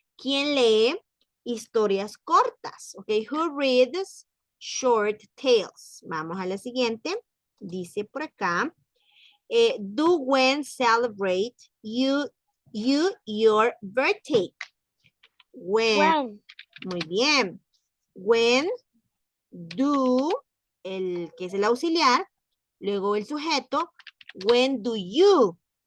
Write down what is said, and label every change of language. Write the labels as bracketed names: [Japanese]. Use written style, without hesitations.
[Spanish] ¿Quién lee historias cortas? [English] Ok, who reads short tales? [Spanish] Vamos a la siguiente. Dice por acá. [English] Do when celebrate you your birthday? [Spanish] When. Muy bien. When do, que es el auxiliar, luego el sujeto. [English] When do you?